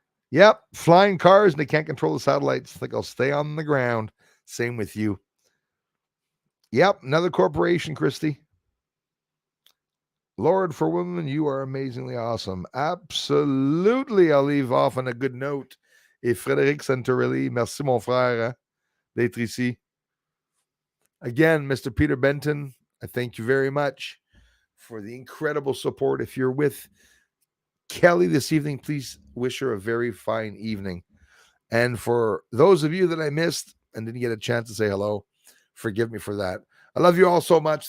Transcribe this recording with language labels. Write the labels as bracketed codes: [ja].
[en] Yep, flying cars and they can't control the satellites. I think I'll stay on the ground. Same with you. Yep, another corporation, Christy. Lord for women, you are amazingly awesome. Absolutely. I'll leave off on a good note. [fr] Et Frédéric Santorelli, merci mon frère d'être ici. [en] Again, Mr. Peter Benton, I thank you very much for the incredible support. If you're with Kelly this evening, please wish her a very fine evening. And for those of you that I missed and didn't get a chance to say hello, forgive me for that. I love you all so much.